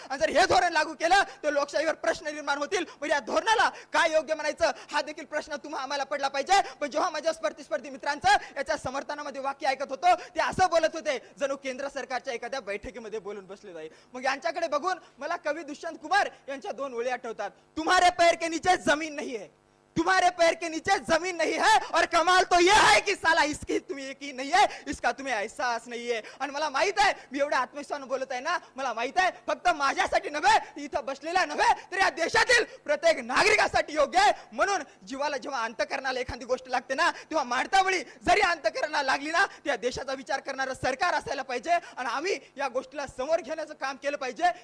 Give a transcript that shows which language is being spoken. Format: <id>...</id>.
<mr>आणि जर हे धोरण लागू केलं तर लोकशाहीवर प्रश्न निर्माण होतील. पण या धोरणाला काय योग्य म्हणायचं हा देखील प्रश्न तुम्हाला आम्हाला पडला पाहिजे. पण जेव्हा माझ्या स्पर्धी मित्रांचं याच्या समर्थनामध्ये वाक्य ऐकत होतो, ते असं बोलत होते जणू केंद्र सरकारच्या एखाद्या बैठकीमध्ये बोलून बसले जाईल. मग यांच्याकडे बघून मला कवी दुष्यंत कुमार यांच्या 2 ओळी आठवतात.</mr> <hi>तुम्हारे पैर के नीचे जमीन नहीं है, तुम्हारे पैर के नीचे जमीन नहीं है, और कमाल तो यह है कि साला इसकी तुम्हें यकीन नहीं है, इसका तुम्हें एहसास नहीं है.</hi> <mr>आणि मला माहित आहे मी एवढ्या आत्मविश्वासाने बोलत आहे ना, मला माहित आहे फक्त माझ्यासाठी नव्हे, इथं बसलेल्या नव्हे, तर या देशातील प्रत्येक नागरिकासाठी योग्य आहे. म्हणून जीवाला जेव्हा अंतःकरणाला एखादी गोष्ट लागते ना, तेव्हा मारतावेळी जरी अंतःकरणाला लागली ना, त्या देशाचा विचार करणारं सरकार असायला पाहिजे आणि आम्ही या गोष्टीला समोर घेण्याचं काम केलं पाहिजे.</mr>